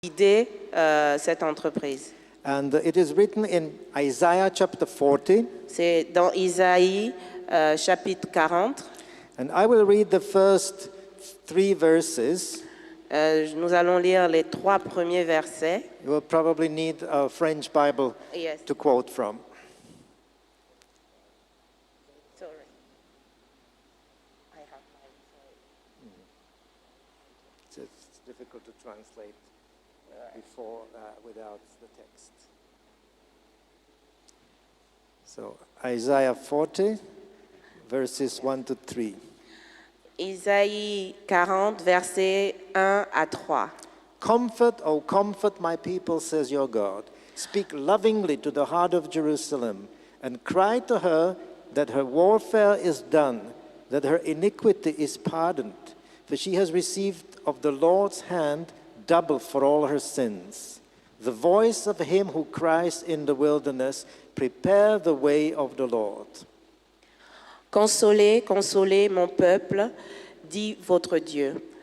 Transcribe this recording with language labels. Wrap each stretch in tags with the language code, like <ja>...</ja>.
<fr>guider cette entreprise.</fr> <en>And it is written in Isaiah chapter 40.</en> <fr>C'est dans Isaïe chapitre 40.</fr> <en>And I will read the first 3 verses.</en> <fr>Nous allons lire les 3 premiers versets.</fr> <en>You will probably need a French Bible Yes. to quote from. Sorry. It's difficult to translate before without the text. So Isaiah 40, verses 1 to 3.</en> <fr>Isaïe 40, versets 1 à 3.</fr> <en>Comfort, O comfort my people, says your God. Speak lovingly to the heart of Jerusalem, and cry to her that her warfare is done, that her iniquity is pardoned, for she has received of the Lord's hand double for all her sins. The voice of him who cries in the wilderness, prepare the way of the Lord.</en> <fr>Consolez, consolez mon peuple, dit votre Dieu.</fr>